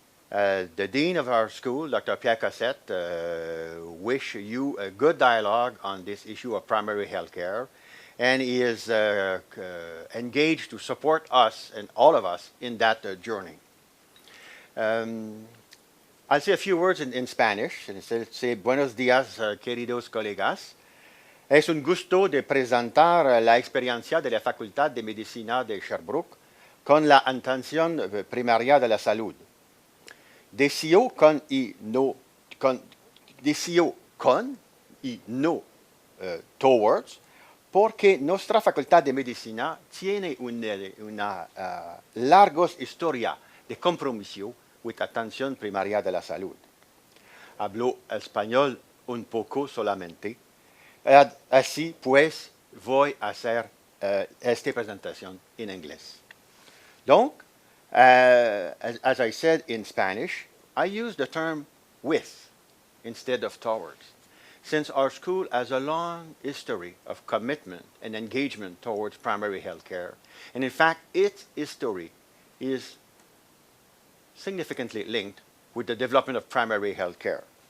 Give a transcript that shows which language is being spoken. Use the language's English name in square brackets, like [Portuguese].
[English] The Dean of our school, Dr. Pierre Cossette, wish you a good dialogue on this issue of primary health care, and he is engaged to support us and all of us in that journey. Um, I'll say a few words in Spanish. Say [Spanish] buenos días, queridos colegas. Es un gusto de presentar la experiencia de la Facultad de Medicina de Sherbrooke con la atención primaria de la salud. Deseo con y no, deseo con y no towards, porque nuestra Facultad de Medicina tiene una larga historia de compromiso with atención primaria de la salud. Hablo español un poco solamente. Así pues, voy a hacer esta presentación en inglés. [English] Donc, as I said in Spanish, I use the term with instead of towards, since our school has a long history of commitment and engagement towards primary health care. And in fact, its history is significantly linked with the development of primary health care.